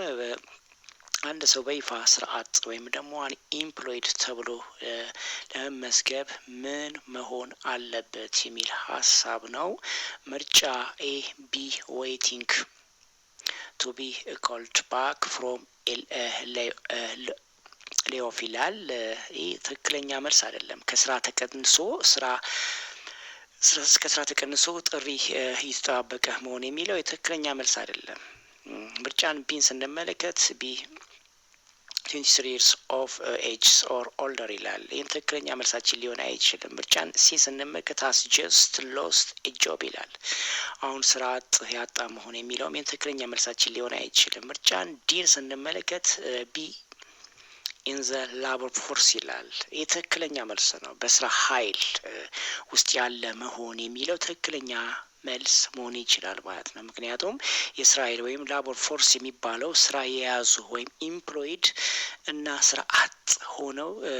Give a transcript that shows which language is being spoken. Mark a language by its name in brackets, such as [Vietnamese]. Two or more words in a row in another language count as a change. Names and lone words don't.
[Amharic] አንድ ሰው በይፋ ስራ አጥ ወይም ደግሞ አንኤምፕሎይድ ተብሎ ለመመዝገብ ምን መሆን አለበት የሚል ሀሳብ ነው። ምርጫ ኤ [English] be waiting to be called back from layoff [Amharic] ይላል። ይህ ትክክለኛ መልስ አይደለም። ከስራ ተቀንሶ ጥሪ ይጠባበቀ መሆን የሚለው የትክክለኛ መልስ አይደለም። ምርጫን ቢን ስንመለከት ቢ [English] 23 years of age or older [Amharic] ይላል። ይህም ትክክለኛ መልሳችን ሊሆን አይችልም። ምርጫን ሲ ስንመለከት [English] has just lost a job [Amharic] ይላል። አሁን ስራ አጥ ያጣ መሆን የሚለውም ይህም ትክክለኛ መልሳችን ሊሆን አይችልም። ምርጫን ዲን ስንመለከት [English] be in the labor force [Amharic] ይላል። ይህ ትክክለኛ መልስ ነው። በስራ ኃይል ውስጥ ያለ መሆን የሚለው ትክክለኛ መልስ መሆን ይችላል ማለት ነው። ምክንያቱም የስራ ኃይል ወይም [English] labor force [Amharic] የሚባለው ስራ የያዙ ወይም ኢምፕሎይድ እና ስራ አጥ ሆነው